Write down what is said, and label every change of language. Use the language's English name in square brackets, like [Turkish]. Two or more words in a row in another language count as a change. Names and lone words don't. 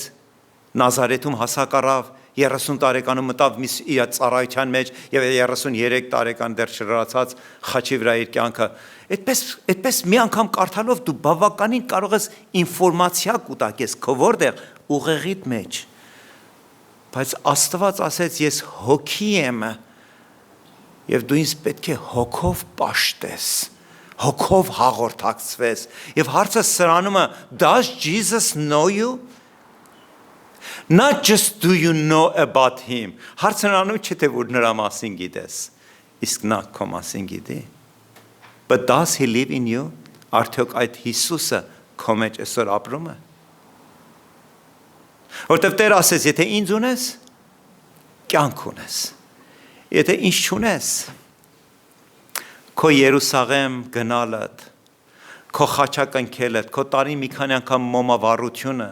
[Armenian] Նազարեթում հասակ առավ, 30 տարեկանում մտավ իր ծառայության մեջ եւ 33 տարեկան դեռ չլրացած խաչի վրա իր կյանքը։ Այդպես մի անգամ կարդալով դու բավականին կարող ես ինֆորմացիա կուտակես քո որտեղ ուղեղիդ մեջ։ Բայց Աստված ասեց ես հոգի եմ եւ դու ինձ պետք է հոգով պաշտես, հոգով հաղորդակցվես։ Եվ հարցը սրանում է [English] does Jesus know you? Not just do you know about him. [Armenian] Հարցն անում չէ թե որ նրա մասին գիտես, իսկ նա քո մասին գիտի։ [English] But does he live in you? [Armenian] Արդյոք այդ Հիսուսը քո մեջ այսօր ապրում է։ Որտեվ Տեր ասեց, եթե ինձ ունես, կյանք ունես։ Եթե ինձ չունես, քո Երուսաղեմ գնալդ, քո խաչակ ընկելդ, քո տարի մի քանի անգամ մոմավառությունը,